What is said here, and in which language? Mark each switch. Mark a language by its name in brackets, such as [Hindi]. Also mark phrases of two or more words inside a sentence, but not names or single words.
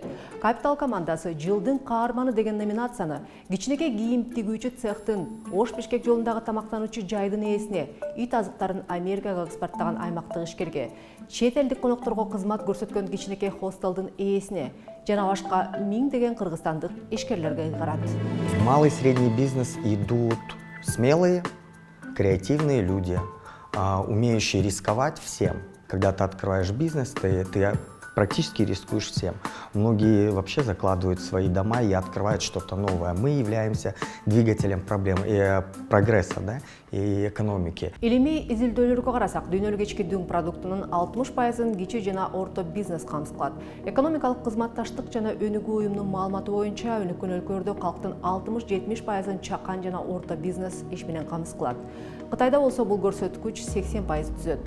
[Kyrgyz] Капитал командасы жылдын каарманы деген номинацияны кичинекей кийим тигүүчү цехтын, Ош Бишкек жолундагы тамактануучу жайдын ээсине, ит азыктарын Америкага экспорттаган аймактык ишкерге, чет элдик конокторго кызмат көрсөткөн кичинекей хостелдин ээсине жана башка миңдеген кыргызстандык ишкерлерге кыйгарат. [Russian] Малый и средний бизнес идут смелые, креативные люди, умеющие рисковать всем. Когда ты открываешь бизнес, ты практически рискуешь всем. Многие вообще закладывают свои дома и открывают что-то новое. Мы являемся двигателем проблем и прогресса, да, и экономики. [Kyrgyz] Илимий изилдөөлөргө карасак, дүйнөлүк ички дүң продуктунун 60%-ын кичи жана орто бизнес камсыз кылат. Экономикалык кызматташтык жана өнүгүү уюмунун маалыматы боюнча, өнүккөн өлкөлөрдө калктын 60-70%-ын чакан жана орто бизнес иш менен камсыз кылат. Кытайда болсо бул көрсөткүч 80% түзөт.